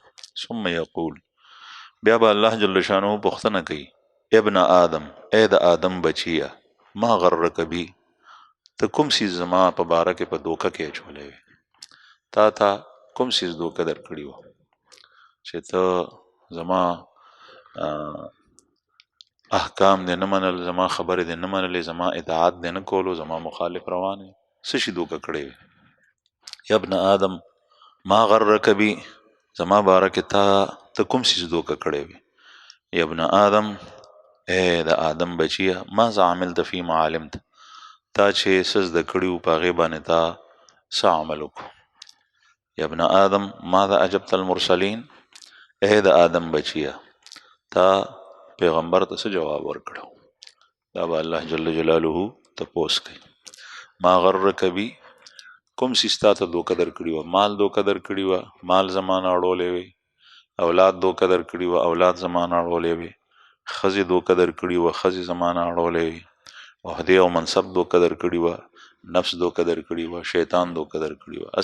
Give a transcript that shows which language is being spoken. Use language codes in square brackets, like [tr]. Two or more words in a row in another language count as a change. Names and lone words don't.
[ar] ثم یقول، [ps] بیا به الله [ar] جل شانه [ps] پوښتنه کوي [ar] ابن آدم، [ps] ای د آدم بچیه، [ar] ما غرک بی، [ps] ته کوم څیز زما په باره کې په دوکه کې اچولی وې، تا ته کوم څیز دوکه در کړي وه چې ته زما احکام دې نه منل، زما خبرې دې نه منلې، زما اطاعت دې نه کولو، زما مخالف روانې، څه شي دوکه کړی وې. [ar] یا ابن آدم ما غرک بی، [ps] زما باره کې ته کوم څیز دوکه کړی وې. [ar] یا ابن آدم، [ps] ای د آدم بچیه، [ar] ماذا عملت فيما علمت، [ps] تا چې څه زده کړي وو په هغې باندې تا څه عمل وکړو. [ar] یا ابن آدم ماذا اجبت المرسلین، [ps] ای د آدم بچیه، تا پیغمبر ته څه جواب ورکړو. دا به الله [ar] جل جلاله [ps] تپوس کوي. [ar] ما غرک بی، [ps] کوم څیز تا ته دوکه در کړي وه، مال دوکه در کړي وه، مال زما نه اړولی وې، اولاد دوکه در کړي وه، اولاد زما نه اړولی وې، ښځې دوکه در کړي وه، ښځې زما نه اړولی وې، عهدې او منصب دوکه در کړي وه، نفس دوکه در کړي وه، شیطان دوکه در کړي وه.